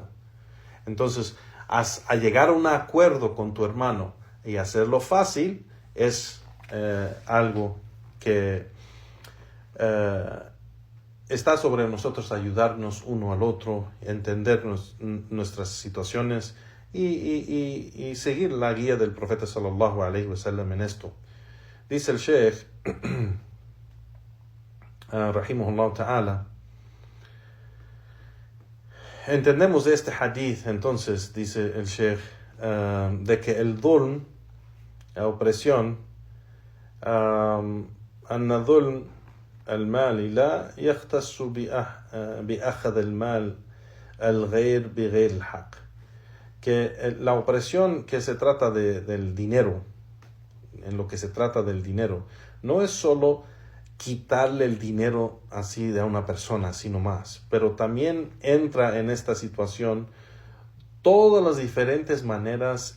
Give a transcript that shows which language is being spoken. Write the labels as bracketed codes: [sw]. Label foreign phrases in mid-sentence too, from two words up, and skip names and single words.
[es] Entonces, a llegar a un acuerdo con tu hermano y hacerlo fácil es algo que está sobre nosotros ayudarnos uno al otro, entender nuestras situaciones y seguir la guía del profeta [ar] صلى الله عليه وسلم [es] en esto. Dice el Sheikh [ar] رحمه الله تعالى, [es] entendemos de este hadith, entonces, dice el Sheikh, de que el dhulm, la opresión, [ar] أن ظلم المال لا يختص بأخذ المال الغير بغير الحق, [es] que la opresión que se trata del dinero, en lo que se trata del dinero, no es solo quitarle el dinero así de a una persona, sino más, pero también entra en esta situación todas las diferentes maneras